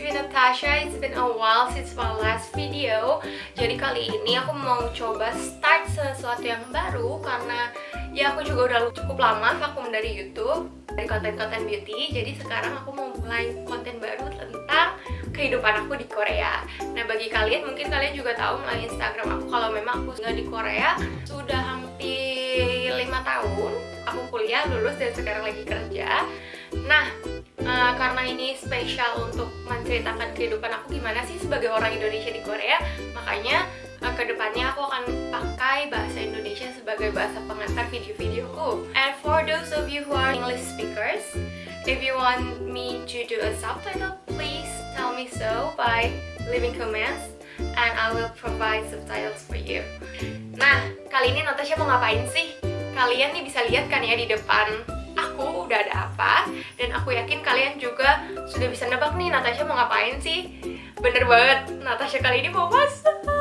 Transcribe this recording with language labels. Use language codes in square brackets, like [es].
[en] Natasha, it's been a while since my last video. [id] Jadi kali ini aku mau coba start sesuatu yang baru karena ya aku juga udah cukup lama vakum dari YouTube, dari konten-konten beauty. Jadi sekarang aku mau mulai konten baru tentang kehidupan aku di Korea. Nah, bagi kalian, mungkin kalian juga tahu melalui Instagram aku kalau memang aku tinggal di Korea sudah hampir 5 tahun. Aku kuliah, lulus, dan sekarang lagi kerja. Nah, karena ini spesial untuk menceritakan kehidupan aku gimana sih sebagai orang Indonesia di Korea, makanya kedepannya aku akan pakai bahasa Indonesia sebagai bahasa pengantar video-videoku. [en] And for those of you who are English speakers, if you want me to do a subtitle, please tell me so by leaving comments and I will provide subtitles for you. [id] Nah, kali ini Natasha mau ngapain sih? Kalian nih bisa lihat kan ya di depan aku udah ada apa, dan aku yakin kalian juga sudah bisa nebak nih Natasha mau ngapain sih. Bener banget, Natasha kali ini mau masak.